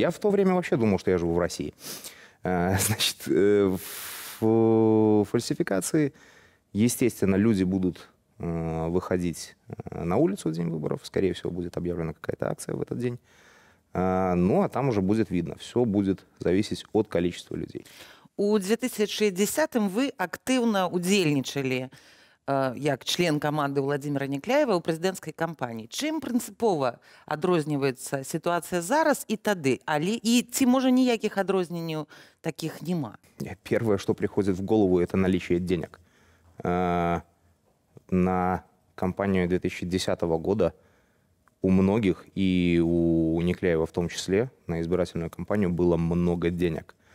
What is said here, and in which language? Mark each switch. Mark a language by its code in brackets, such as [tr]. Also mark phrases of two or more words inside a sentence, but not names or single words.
[ru] Я в то время вообще думал, что я живу в России. Значит, в фальсификации, естественно, люди будут выходить на улицу в день выборов. Скорее всего, будет объявлена какая-то акция в этот день. Ну, а там уже будет видно. Все будет зависеть от количества людей. [be] У 2010-м вы актыўна удзельнічалі як член каманды Владимира Некляева ў прэзідэнцкай кампаніі. Чым прынцыпова адрозніваецца сітуацыя зараз і тады? І ці можа ніякіх адрозненняў таких нема? [ru] Первое, что приходит в голову, это наличие денег. На кампанию 2010 года у многих, и у Некляева в том числе, на избирательную кампанию было много денег.